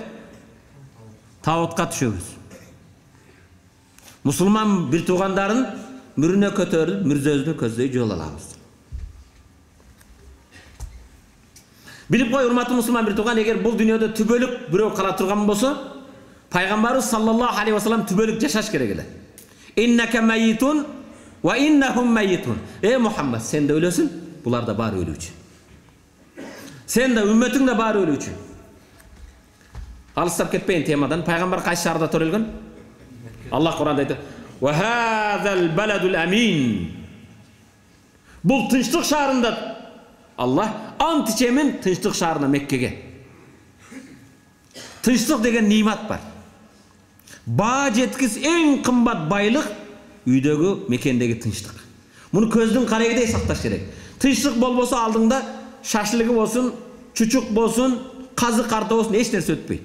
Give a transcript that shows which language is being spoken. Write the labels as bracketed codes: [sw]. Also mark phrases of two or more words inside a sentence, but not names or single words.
[ky] Таотка түшөбүз. Мусулман бир туугандарын мүрүнө көтөрүп, мүрзөзүнө көздөй жол алабыз. Билип кой, урматтуу мусулман бир тууган, эгер бул дүйнөдө түбөлүк бирөө кала турган болсо, пайгамбарыбыз [ar] صلى الله عليه وسلم [ky] түбөлүк жашаш керек эле. [ar] إنك ميت وإنهم ميتون. [ky] Мухаммад, сен да өлөсүң, булар да баары өлүүчү. Сен да үммөтүң да баары өлүүчү. Алыстап кетпейин темадан. Пайгамбар кайсы шаарда төрөлгөн? Аллах Куранда айтат: [ar] "وهذا البلد الأمين." [ky] Бул тынчтык шаарында Аллах ант ичемин тынчтык шаарына, Меккеге. Тынчтык деген нимат бар. Баа жеткис эң кымбат байлык үйдөгү, мекендеги тынчтык. Муну көздүн карегидей сакташ керек. Тынчтык болбосо алдыңда шашлыгы болсун, чучук болсун, казы карта болсун, эч нерсе өтпөйт.